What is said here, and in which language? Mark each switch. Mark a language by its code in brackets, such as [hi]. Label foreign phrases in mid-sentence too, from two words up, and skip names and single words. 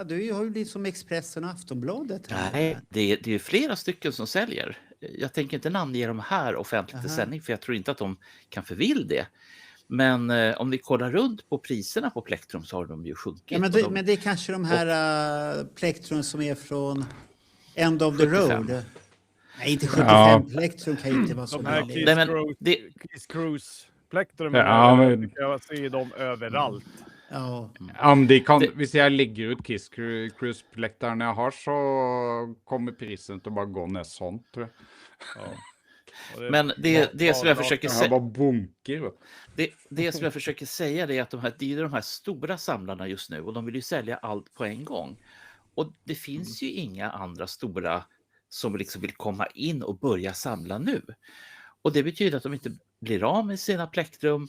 [sv] Du har ju blivit som Expressen och Aftonbladet. Nej, det är ju flera stycken som säljer. Jag tänker inte namnge dem här offentligt i sändning för jag tror inte att de kan förvill det. Men om ni kollar runt på priserna på plektrum så har de ju sjunkit. Ja, men det är kanske de här plektrum som är från End of the 75. Road. Nej, inte 75 plektrum kan ju inte vara så billigt. Kiss Cruise plektrum jag ser dem överallt. Ja. [no] Hvis jeg legger ut Kiss Cruise-plekteren jeg har, så kommer prisen til å bare gå ned sånn, tror jeg. [sv] Ja. Men det som jag försöker säga, det som jag försöker säga är att det är de här stora samlarna just nu och de vill ju sälja allt på en gång. Och det finns ju inga andra stora som liksom vill komma in och börja samla nu. Och det betyder att de inte blir av med sina plektrum.